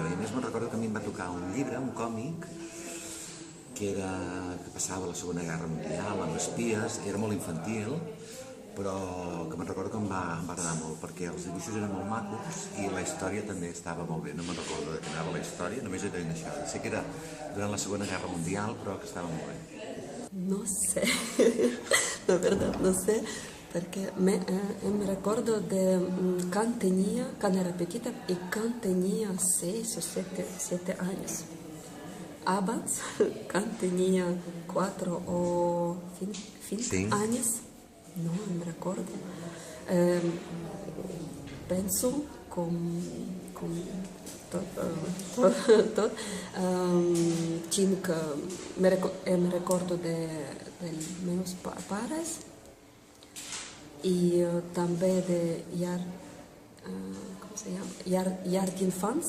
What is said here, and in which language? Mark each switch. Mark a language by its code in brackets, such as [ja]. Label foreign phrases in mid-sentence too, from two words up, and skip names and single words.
[ca] I a més me'n recordo que a mi em va tocar un llibre, un còmic, que passava la Segona Guerra Mundial, amb espies, era molt infantil, però que me'n recordo que em va agradar molt, perquè els dibuixos eren molt macos i la història també estava molt bé. No me'n recordo de què anava la història, només he tenit això. Sé que era durant la Segona Guerra Mundial, però que estava molt bé. [es] No sé, la verdad no sé, [it] perché me ricordo di quando era petita e quando tenia 6 o 7 anni. Abans, quando tenia 4 o 5 anni, no mi ricordo. [ca] Penso con tot, tinc, [it] mi ricordo [ca] dels meus pares i també de llar d'infants,